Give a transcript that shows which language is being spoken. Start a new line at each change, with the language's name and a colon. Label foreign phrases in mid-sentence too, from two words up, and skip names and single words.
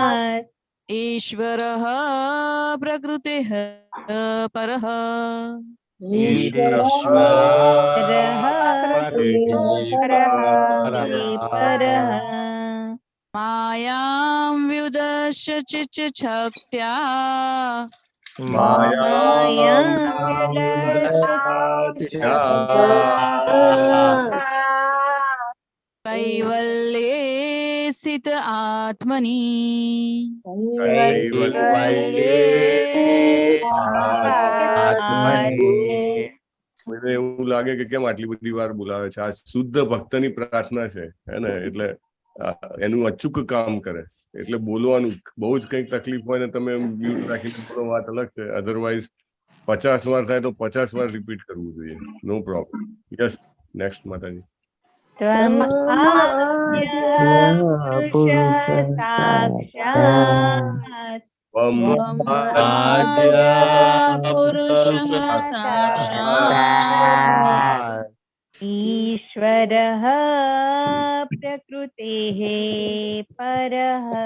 Sanskrit: ईश्वरः प्रकृतेः परः मायां व्युदस्य चिच्छक्त्या कैवल्ये स्थित आत्मनि
Gujarati: મને એવું લાગે કે કેમ આટલી બધી વાર બોલાવે છે. આ શુદ્ધ ભક્તની પ્રાર્થના છે, હે ને? એટલે એનું અચૂક કામ કરે. એટલે બોલવાનું બહુ જ કંઈક તકલીફ હોય ને તમે મ્યુટ રાખીને બોલો, વાત અલગ છે. અધરવાઇઝ 50 વાર થાય તો 50 વાર રિપીટ કરવું જોઈએ.
English: No problem. Yes, next માતાજી.
Sanskrit: पुरुषः साक्षात् ईश्वरः प्रकृतेः परः